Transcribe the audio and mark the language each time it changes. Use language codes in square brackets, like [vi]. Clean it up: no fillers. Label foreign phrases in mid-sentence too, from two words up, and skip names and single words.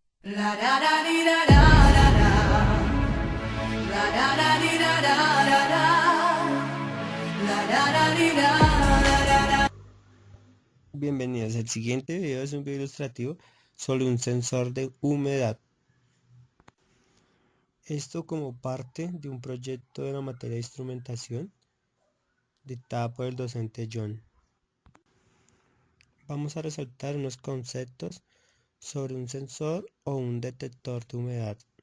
[es] La da da dee da da da da. La da da dee da da da da. La da da dee da da da da. Bienvenidos. El siguiente video es un video ilustrativo sobre un sensor de humedad. Esto como parte de un proyecto de la materia de instrumentación dictada por el docente John. Vamos a resaltar unos conceptos sobre un sensor o un detector de humedad.